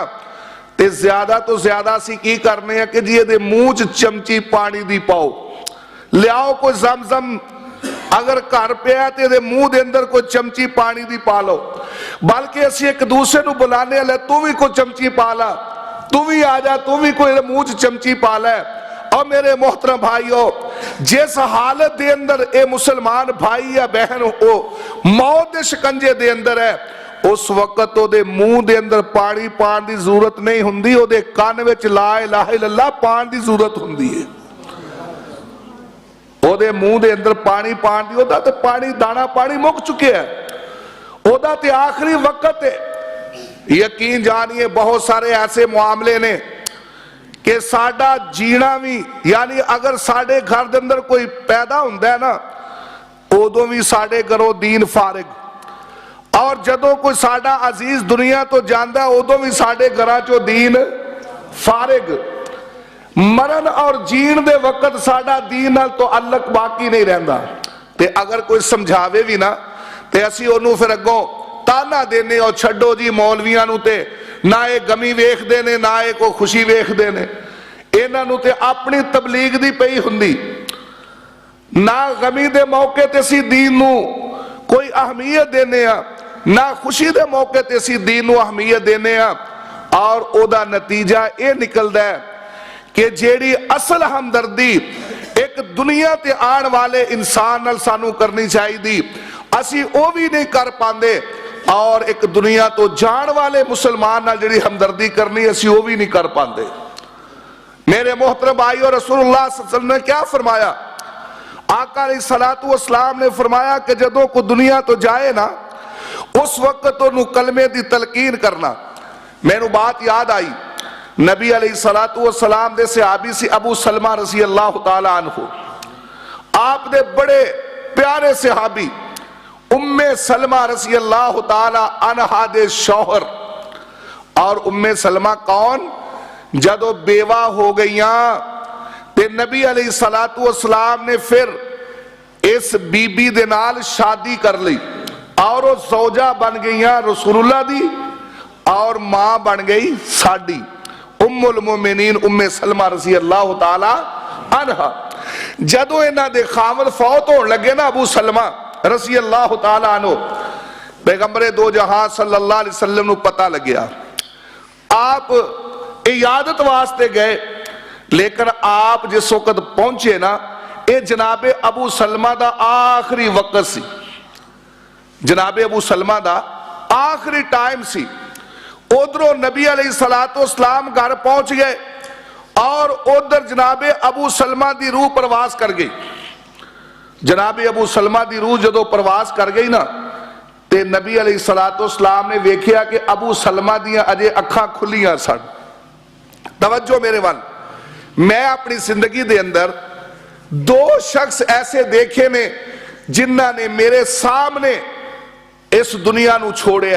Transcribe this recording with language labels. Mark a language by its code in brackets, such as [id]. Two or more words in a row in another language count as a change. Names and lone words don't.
[pa] تے زیادہ تو زیادہ سی کی کرنے ہیں کہ جی دے موچ چمچی پانی دی پاؤ, لیاؤ کوئی زمزم اگر کار پہ ہے تے دے منہ دے اندر کوئی چمچی پانی دی پالو, بلکہ اسی ایک دوسرے نو بلانے لے تو بھی کوئی چمچی پالا, تو بھی آجا, تو بھی کوئی منہ چمچی پالا ہے. اور میرے محترم بھائیو, جس حالت دے اندر اے مسلمان بھائی یا بہن ہو موت دے شکنجے دے اندر ہے, اس وقت تو دے منہ دے اندر پانی پان دی ضرورت نہیں ہوندی, او دے کان وچ [ar] لا الہ الا اللہ [pa] پان دی ضرورت ہوندی ہے. او دے منہ دے اندر پانی پان دی, او دا تے پانی دانا پانی مک چکے ہے, او دا تے آخری وقت ہے. یقین جانیے بہت سارے ایسے معاملے نے کہ ساڑا جینا بھی, یعنی اگر ساڑے گھر دے اندر کوئی پیدا ہوندہ ہے نا, اودوں بھی ساڑے گھروں دین فارغ, اور جدوں کوئی ساڑا عزیز دنیا تو جاندہ ہے اودوں بھی ساڑے گھراں چو دین فارغ. مرن اور جین دے وقت ساڑا دین نال تو علق باقی نہیں رہندا. تے اگر کوئی سمجھاوے بھی نا تے اسی انہوں پھر اگوں تانا دینے اور چھڑو جی مولویاں نو تے نہ ایک غمی ویکھ دینے نہ ایک خوشی ویکھ دینے, اینا نو تے اپنی تبلیغ دی پئی ہوندی, نہ غمی دے موقع تے سی دین نو کوئی اہمیت دینے ہیں, نہ خوشی دے موقع تے سی دین نو اہمیت دینے ہیں. اور او دا نتیجہ اے نکل دے کہ جیڑی اصل ہمدردی ایک دنیا تے آن والے انسان نال سانو کرنی چاہی دی, اسی او بھی نہیں کر پاندے, اور ایک دنیا تو جان والے مسلمان نال جڑی ہمدردی کرنی اسی وہ بھی نہیں کر پاندے. میرے محترم بھائی, اور رسول اللہ [ar] صلی اللہ علیہ وسلم [pa] نے کیا فرمایا, آقا [ar] علیہ الصلوۃ والسلام [pa] نے فرمایا کہ جدوں کو دنیا تو جائے نا اس وقت انہوں کلمے دی تلقین کرنا. میں نو بات یاد آئی, نبی [ar] علیہ الصلوۃ والسلام [pa] دے صحابی سی ابو سلمہ [ar] رضی اللہ تعالی عنہ, [pa] آپ دے بڑے پیارے صحابی ام سلمہ [ar] رضی اللہ تعالی عنہا [pa] دے شوہر. اور ام سلمہ کون, جدو بیوہ ہو گئیاں تے نبی [ar] علیہ الصلوۃ والسلام [pa] نے پھر اس بی بی دے نال شادی کر لی, اور وہ زوجہ بن گئیاں رسول اللہ دی, اور ماں بن گئی ساڈی ام المومنین ام سلمہ [ar] رضی اللہ تعالی عنہا. [pa] جدو انہاں دے خامد فوت ہون لگے نا ابو سلمہ [ar] رضی اللہ تعالیٰ عنہ, [pa] پیغمبرِ دو جہاں [ar] صلی اللہ علیہ وسلم [pa] نوں پتا لگیا، آپ عیادت واسطے گئے، لیکن آپ جس وقت پہنچے نا، یہ جنابِ ابو سلمہ دا آخری وقت سی، جنابِ ابو سلمہ دا آخری ٹائم سی. اودھروں نبی علیہ السلام گھر پہنچ گئے اور اودھر جنابِ ابو سلمہ دی روح پرواز کر گئی. جنابِ ابو سلمہ دی روح جدوں پرواز کر گئی نا، تے نبی علیہ السلام نے ویکھیا کہ ابو سلمہ دیاں اجے اکھاں کھلیاں سن. توجہ میرے ول، میں اپنی زندگی دے اندر دو شخص ایسے ویکھے نے جنہاں نے میرے سامنے اس دنیا نوں چھڈیا.